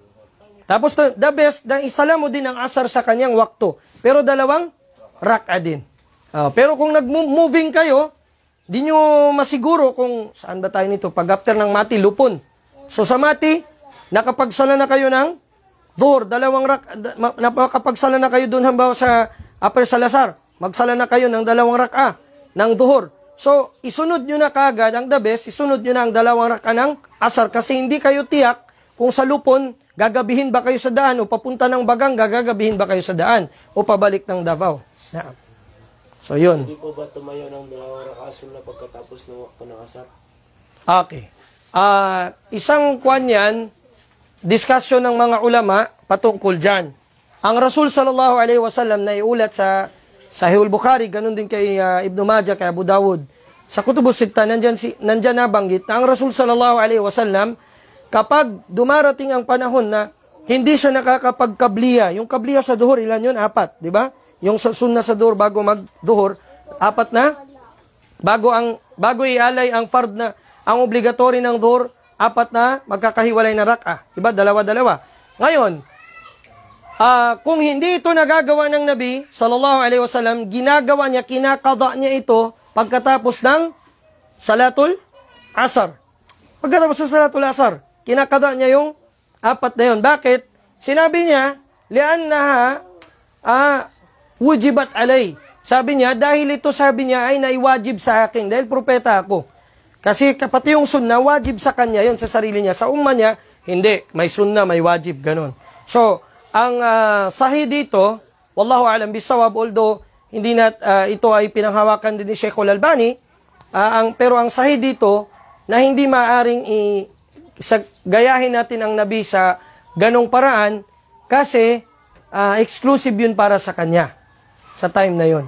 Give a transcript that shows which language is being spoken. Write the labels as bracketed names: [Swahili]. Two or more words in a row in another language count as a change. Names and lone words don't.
[Filipino] Tapos [English] the best [Filipino] na isala mo din ang asar sa kanyang wakto. Pero 2 rak'a din. Pero kung nag-moving kayo, di nyo masiguro kung saan ba tayo nito. Pag after ng Mati, Lupon. So sa Mati, nakapagsala na kayo ng duhur, 2 rak'a, nakapagsala na kayo doon halimbawa sa Upper Salazar. Magsala na kayo ng 2 rak'a ng duhur. So, isunod nyo na kaagad ang [English] the best, [Filipino] isunod nyo na ang 2 rak'a ng asar kasi hindi kayo tiyak kung sa Lupon, gagabihin ba kayo sa daan o papunta ng Bagang, gagabihin ba kayo sa daan o pabalik ng Davao. So, yun. Hindi po ba tumayo ng 2 rak'asul na pagkatapos ng wakto ng asar? Okay. Isang kwan yan, discussion ng mga ulama patungkol dyan. Ang Rasul [Arabic] صلى الله عليه وسلم [Filipino] na iulat sa Sahihul Bukhari, ganun din kay Ibn Majah, kay Abu Dawud. Sa Kutubus Sitta, nandyan nabanggit na ang Rasul [Arabic] صلى الله عليه وسلم, [Filipino] kapag dumarating ang panahon na hindi siya nakakapagkabliya, yung kabliya sa duhur, ilan yun? 4, di ba? Yung sunnah sa duhur bago mag-duhur, 4 na? Bago ang bago ialay ang fard na, ang obligatory ng dhuhr, 4 na magkakahiwalay na rak'ah. Diba? Dalawa-dalawa. Ngayon, kung hindi ito nagagawa ng Nabi, [Arabic] صلى الله عليه وسلم, [Filipino] ginagawa niya, kinakada niya ito pagkatapos ng [Arabic] صلاة العصر. [Filipino] Pagkatapos ng [Arabic] صلاة العصر, [Filipino] kinakada niya yung 4 na yun. Bakit? Sinabi niya, [Arabic] لأنها وجبت علي. [Filipino] Sabi niya, dahil ito, sabi niya, ay naiwajib sa akin, dahil propeta ako. Kasi pati yung sunnah, wajib sa kanya yun, sa sarili niya. Sa umma niya, hindi. May sunnah, may wajib, ganun. So, ang sahih dito, [Arabic] والله أعلم بالصواب, [Filipino] although hindi na ito ay pinanghawakan din ni Sheikh Al-Albani, pero ang sahih dito, na hindi maaring gayahin natin ang Nabi sa ganong paraan, kasi exclusive yun para sa kanya, sa time na yun.